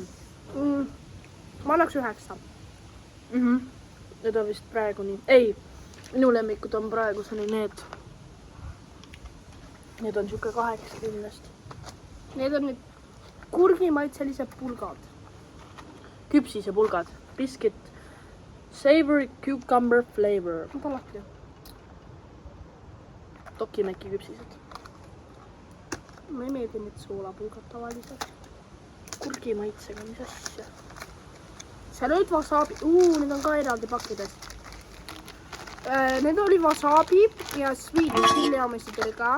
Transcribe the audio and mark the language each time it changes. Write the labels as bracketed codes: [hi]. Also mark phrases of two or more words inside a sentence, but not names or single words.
[et] Ma annaks 9. Need on vist praegu nii. Ei, minu lemmikud on praeguseni need. Need on siuke 80. Need on nüüd kurgimaitselised pulgad. Küpsise pulgad. Biscuit. [en] Savory cucumber flavor. [et] Nad on lahti. Tokimäki küpsised. Ma ei meeldi need soolapulgad tavaliselt. Kurgi maitsega, mis asja? Seal olid wasabi. Need on ka eraldi pakkides. Need oli wasabi ja [en] sweet chili [et] omasid oli ka.